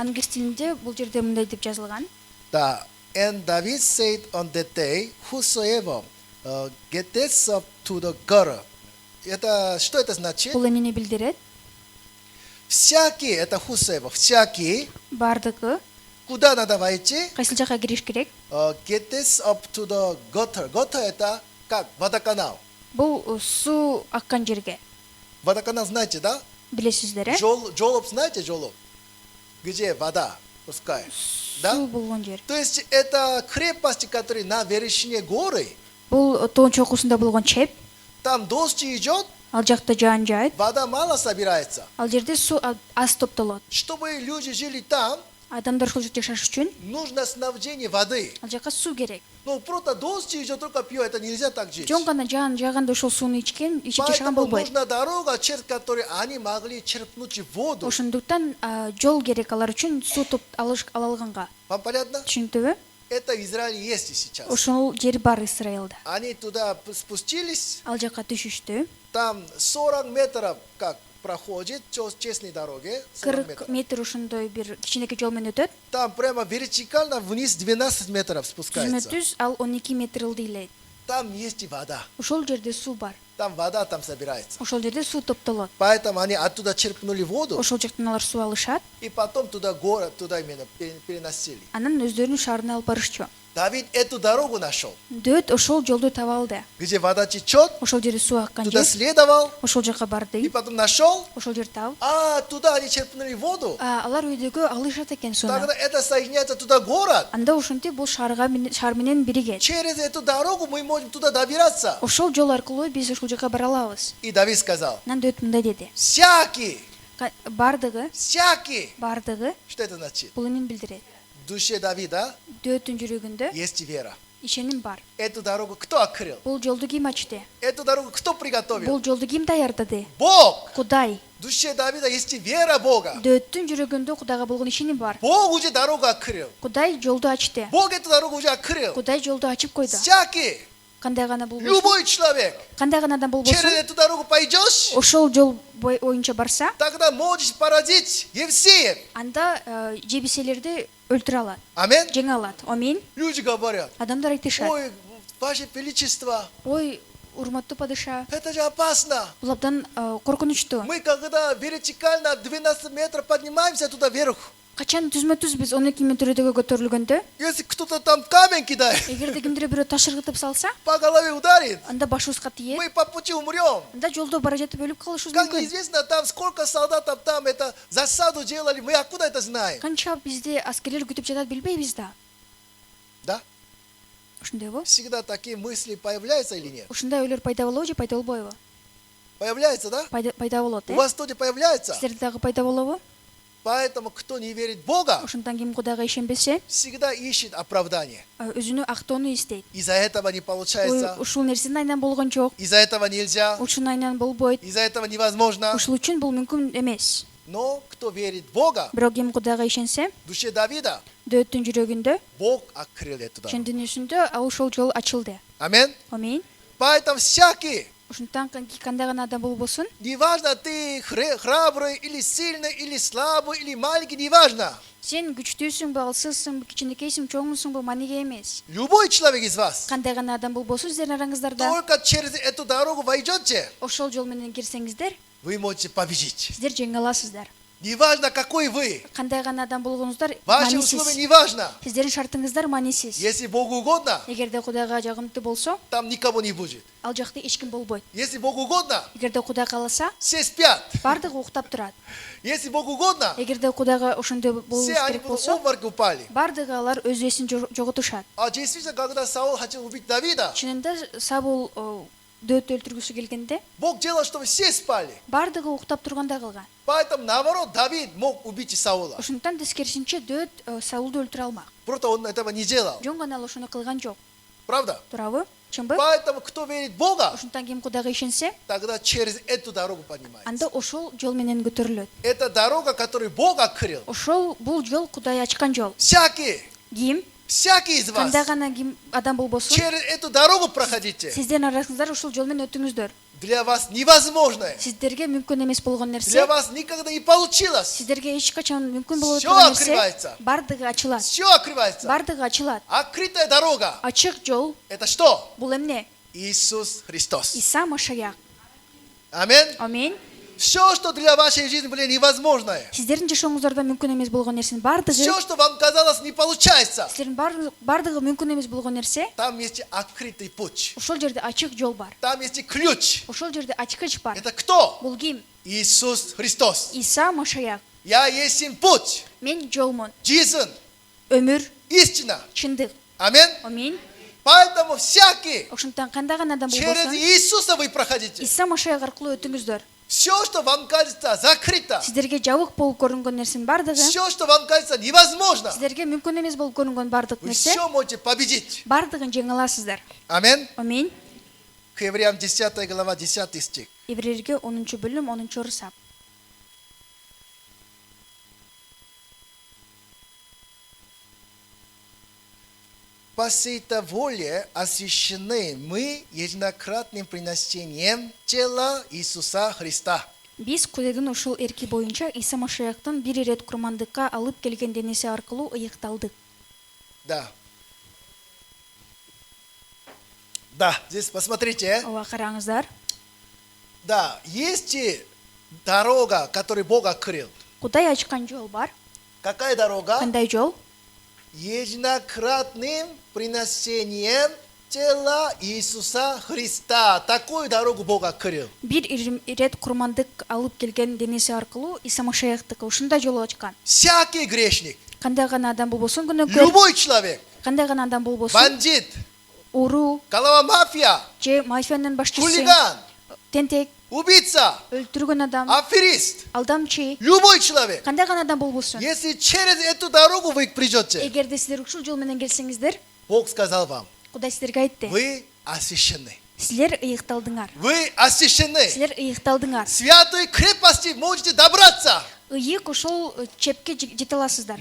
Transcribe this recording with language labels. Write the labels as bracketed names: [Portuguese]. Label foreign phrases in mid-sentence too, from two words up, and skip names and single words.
[Kyrgyz] Англис тилинде бул жерде мындай деп жазылган. [Russian] Да. [English] And David said on that day, whosoever gets up to the gutter. [Russian] Это, что это значит? [Kyrgyz] Бул эмнени билдирет? [Russian] Всякий, это whosoever, всякий, [Kyrgyz] Бардыгы [Russian] куда надо войти? [Kyrgyz] кайсыл жака кириш керек? [English] Gets up to the gutter. Gutter [Russian] это как? Водоканал. [Kyrgyz] Бул суу аккан жерге. [Russian] Водоканал знаете, да? [Kyrgyz] Билесиздер, э? [Russian] Жолоб знаете, жолоб? Где вода пускай. Да? [Kyrgyz] Суу болгон жер. [Russian] То есть это крепости, которые на вершине горы. [Kyrgyz] Бул тоон чокусунда болгон чеп. [Russian] Там дождь идет, [Kyrgyz] Ал жакта жаан жаайт. [Russian] вода мало собирается. [Kyrgyz] Ал жерде суу аз топтолот. [Russian] Чтобы люди жили там, [Kyrgyz] Адамдар ушул жерде жашаш үчүн [Russian] нужно снабжение воды. [Kyrgyz] ал жака суу керек. [Russian] Ну, просто дождь идет, только пьет, это нельзя так жить. [Kyrgyz] Жон гана жаан жааганда ошол сууну ичип жашаган [Russian] Поэтому [Kyrgyz] болбойт. [Russian] нужна дорога, через которую они могли черпнуть воду. [Kyrgyz] Ошондуктан жол керек алар үчүн суу ала алганга. [Russian] Вам понятно? [Kyrgyz] Түшүнүктүүбү? [Russian] Это в Израиле есть и сейчас. [Kyrgyz] Ошол жер бар Израилда. [Russian] Они туда спустились, [Kyrgyz] Ал жака түшүштү. [Russian] там 40 метров как проходит честной дороге. 40 40 метров. [Kyrgyz] метр ошондой бир кичинекей жол менен өтөт. [Russian] Там прямо вертикально вниз 12 метров спускается. [Kyrgyz] Түзмө-түз ал 12 метр ылдыйлайт. [Russian] Там есть и вода. [Kyrgyz] Ошол жерде суу бар. [Russian] Там вода там собирается. [Kyrgyz] Ошол жерде суу топтолот. [Russian] Поэтому они оттуда черпнули воду [Kyrgyz] Ошол жактан алар суу алышат. [Russian] и потом туда город, туда именно переносили. [Kyrgyz] Анан өздөрүнүн шаарына алып барышчу. [Russian] Давид эту дорогу нашел, [Kyrgyz] Дөт ошол жолду таба алды. [Russian] где вода течет, [Kyrgyz] Ошол жерде суу аккан [Russian] туда [Kyrgyz] жер. [Russian] следовал [Kyrgyz] Ошол жака [Russian] и [Kyrgyz] барды. [Russian] потом нашел. [Kyrgyz] Ошол жерди алып. [Russian] А, туда они черпнули воду. [Kyrgyz] Алар өйдөгө алышат экен сууну. [Russian] Тогда это соединяется туда город. [Kyrgyz] Анда ошентип бул шаар менен биригет. [Russian] Через эту дорогу мы можем туда добираться. [Kyrgyz] Ошол жол аркылуу биз ушул жака бара алабыз. [Russian] И Давид сказал: [Kyrgyz] Анан дөт мындай деди. [Russian] всякий, [Kyrgyz] Бардыгы, [Russian] что это значит? [Kyrgyz] бул эмнени билдирет? [Russian] В душе Давида [Kyrgyz] Дөттүн жүрөгүндө [Russian] есть вера. [Kyrgyz] ишеним бар. [Russian] Эту дорогу кто открыл? [Kyrgyz] Бул жолду ким ачты? [Russian] Эту дорогу кто приготовил? [Kyrgyz] Бул жолду ким даярдады? [Russian] Бог. [Kyrgyz] Кудай. [Russian] В душе Давида есть вера Бога. [Kyrgyz] Дөттүн жүрөгүндө Кудайга болгон ишеним бар. [Russian] Бог уже дорогу открыл. [Kyrgyz] Кудай жолду ачты. [Russian] Бог эту дорогу уже открыл. [Kyrgyz] Кудай жолду ачып койду. [Russian] Всякий, [Kyrgyz] Кандай гана болбосун? [Russian] любой человек, [Kyrgyz] Кандай гана адам [Russian] через [Kyrgyz] болбосун? [Russian] эту дорогу пойдешь, [Kyrgyz] Ошол жол боюнча барса, [Russian] тогда можешь поразить Евсеев. [Kyrgyz] анда жебиселерди өлтүрө алат. [Russian] Аминь. [Kyrgyz] Жеңе алат. Амин. [Russian] Люди говорят: [Kyrgyz] Адамдар айтышат. [Russian] ой, ваше величество, [Kyrgyz] Ой, урматтуу падыша, [Russian] это же опасно. [Kyrgyz] бул абдан коркунучтуу. [Russian] Мы когда вертикально 12 метров поднимаемся туда вверх, [Kyrgyz] Качан түзмө-түз биз 12 метр өйдөгө көтөрүлгөндө, [Russian] если кто-то там камень кидает, [Kyrgyz] эгерде кимдир бирөө таш ыргытып салса, [Russian] по голове ударит, [Kyrgyz] анда башыбызга тиет. [Russian] мы по пути умрем. [Kyrgyz] Анда жолдо бара жатып өлүп калышыбыз [Russian] Как [Kyrgyz] мүмкүн. [Russian] неизвестно, там сколько солдатов там это засаду делали, мы откуда это знаем? [Kyrgyz] Канча бизди аскерлер күтүп жатат билбейбиз да. [Russian] Да? [Kyrgyz] ушундайбы? [Russian] Всегда такие мысли появляются или нет? [Kyrgyz] Ушундай ойлор пайда болобу же пайда болбойбу? [Russian] Появляется, да? [Kyrgyz] Пайда болот, [Russian] У вас тоже появляется. [Kyrgyz] Силерде дагы пайда болобу? [Russian] Поэтому, кто не верит в Бога, [Kyrgyz] Ошондон ким Кудайга ишенбесе, [Russian] всегда ищет оправдание. [Kyrgyz] өзүнү актоону издейт. [Russian] Из-за этого не получается. [Kyrgyz] Ушул нерсенин айынан болгон жок. [Russian] Из-за этого нельзя. [Kyrgyz] Ушунун айынан болбойт. [Russian] Из-за этого невозможно. [Kyrgyz] Ушул үчүн бул мүмкүн эмес. [Russian] Но кто верит в Бога, [Kyrgyz] Бирок ким Кудайга ишенсе, [Russian] в душе Давида, [Kyrgyz] Дөөттүн жүрөгүндө, [Russian] Бог открыл эту дорогу. [Kyrgyz] чын дүйнөсүндө ушул жол ачылды. [Russian] Аминь. [Kyrgyz] Аминь. [Russian] Поэтому всякий, [Kyrgyz] Ушунтан кандай гана адам болбосун, [Russian] неважно, ты храбрый или сильный, или слабый, или маленький, неважно. [Kyrgyz] сен күчтүүсүңбү, алсызсыңбы, кичинекейсиңби, чоңусуңбу, маниге эмес. [Russian] Любой человек из вас, [Kyrgyz] Кандай гана адам болбосун сиздердин араңыздарда, [Russian] только через эту дорогу войдете, [Kyrgyz] ошол жол менен кирсеңиздер, [Russian] вы можете победить. [Kyrgyz] сиздер жеңе аласыздар. [Russian] Неважно, какой вы, [Kyrgyz] Кандай гана адам болгонуңуздар [Russian] ваши условия [Kyrgyz] маанисиз. [Russian] неважно. [Kyrgyz] Сиздердин шартыңыздар маанисиз. [Russian] Если Богу угодно, [Kyrgyz] Эгерде Кудайга жагымтуу болсо, [Russian] там никого не будет. [Kyrgyz] ал жакта эч ким болбойт. [Russian] Если Богу угодно, [Kyrgyz] Эгерде Кудай кааласа, [Russian] все спят. [Kyrgyz] бардыгы уктап турат. [Russian] Если Богу угодно, [Kyrgyz] Эгерде Кудайга ошондой болуш [Russian] все они [Kyrgyz] керек [Russian] будут в [Kyrgyz] болсо, [Russian] обморок упали. [Kyrgyz] бардыгы алар өз эсин жоготушат. [Russian] А действительно, когда Саул хотел убить Давида, [Kyrgyz] Чынында Сабул дөөттү өлтүргүсү келгенде, [Russian] Бог делал, чтобы все спали. [Kyrgyz] бардыгы уктап турганда калган. [Russian] Поэтому, наоборот, Давид мог убить Саула. [Kyrgyz] Ошондуктан тескерисинче дөөт Саулду өлтүрө алмак. [Russian] Просто он этого не делал. [Kyrgyz] Жөн гана ал ошону кылган жок. [Russian] Правда? [Kyrgyz] Туурабы? Чынбы? [Russian] Поэтому, кто верит в Бога, [Kyrgyz] Ошондон кийин Кудайга ишенсе, [Russian] тогда через эту дорогу поднимается. [Kyrgyz] анда ошол жол менен көтөрүлөт. [Russian] Это дорога, которую Бог открыл. [Kyrgyz] Ошол бул жол Кудай ачкан жол. [Russian] Всякий из вас, [Kyrgyz] Кандай гана ким адам болбосун, [Russian] через эту дорогу проходите. [Kyrgyz] сиздердин араңыздар ушул жол менен өтүңүздөр. [Russian] Для вас невозможное. [Kyrgyz] Сиздерге мүмкүн эмес болгон [Russian] Для [Kyrgyz] нерсе, [Russian] вас никогда не получилось. [Kyrgyz] сиздерге эч качан мүмкүн болбой [Russian] Всё [Kyrgyz] турган нерсе, [Russian] открывается. [Kyrgyz] бардыгы ачылат. [Russian] Все открывается. [Kyrgyz] Бардыгы ачылат. [Russian] Открытая дорога. [Kyrgyz] Ачык жол [Russian] Это что? [Kyrgyz] бул эмне? [Russian] Иисус Христос. [Kyrgyz] Иса Машаяк. [Russian] Аминь. [Kyrgyz] Аминь. [Russian] Все, что для вашей жизни было невозможное. [Kyrgyz] Сиздердин жашооңуздарда мүмкүн эмес болгон нерсенин бардыгы, [Russian] Все, что вам казалось не получается. [Kyrgyz] сиздердин бардыгы мүмкүн эмес болгон нерсе, [Russian] Там есть открытый путь. [Kyrgyz] ошол жерде ачык жол бар. [Russian] Там есть ключ. [Kyrgyz] Ошол жерде ачкыч бар. [Russian] Это кто? [Kyrgyz] Бул ким? [Russian] Иисус Христос. [Kyrgyz] Иса Машаяк. [Russian] Я есть им путь, [Kyrgyz] Мен жолмун, [Russian] жизнь, [Kyrgyz] өмүр, [Russian] истина. [Kyrgyz] чындык. [Russian] Аминь. [Kyrgyz] Аминь. [Russian] Поэтому всякий [Kyrgyz] Ошондуктан кандай гана адам [Russian] через [Kyrgyz] болбосун, [Russian] Иисуса вы проходите. [Kyrgyz] Иса Машаяк аркылуу өтүңүздөр. [Russian] Все, что вам кажется закрыто, [Kyrgyz] Сиздерге жабык болуп көрүнгөн нерсенин бардыгы, [Russian] все, что вам кажется невозможно, [Kyrgyz] сиздерге мүмкүн эмес болуп көрүнгөн бардык [Russian] вы [Kyrgyz] нерсе, [Russian] все можете победить. [Kyrgyz] бардыгын жеңе аласыздар. [Russian] Аминь. [Kyrgyz] Аминь. [Russian] К Евреям 10 глава 10 стих. [Kyrgyz] Еврейлерге 10 бөлүм 10 орусап. [Russian] По сей-то воле освящены мы единократным приношением тела Иисуса Христа. [Kyrgyz] Биз Кудайдын ушул эрки боюнча Иса Машаяктын бир ирет курмандыкка алып келген денеси аркылуу ыйыкталдык. [Russian] Да. Да, здесь посмотрите. [Kyrgyz] Ооба караңыздар. [Russian] Да, есть дорога, которую Бог открыл. [Kyrgyz] Кудай ачкан жол бар. [Russian] Какая дорога? [Kyrgyz] Кандай жол? [Russian] Единократным приношением тела Иисуса Христа. Такую дорогу Бог открыл. [Kyrgyz] Бир ирет курмандык алып келген денеси аркылуу Иса Машаяктыкы ушундай жол ачкан. [Russian] Всякий грешник, [Kyrgyz] Кандай гана адам болбосун күнөөкөр, [Russian] любой человек, [Kyrgyz] кандай гана адам болбосун, [Russian] бандит, [Kyrgyz] уруу [Russian] голова мафия, [Kyrgyz] же мафиянын башчысы, [Russian] хулиган, [Kyrgyz] тентек, [Russian] убийца, [Kyrgyz] өлтүргөн адам, [Russian] аферист, [Kyrgyz] алдамчы, [Russian] любой человек. [Kyrgyz] кандай гана адам болбосун. [Russian] Если через эту дорогу вы придете, [Kyrgyz] Эгерде сиздер ушул жол менен келсеңиздер, [Russian] Бог сказал вам, [Kyrgyz] Кудай сиздерге айтты. [Russian] вы освящены. [Kyrgyz] Силер ыйыкталдыңар. [Russian] Вы освящены. [Kyrgyz] Силер ыйыкталдыңар. [Russian] Святой крепости можете добраться. [Kyrgyz] Ыйык ошол чепке жете аласыздар.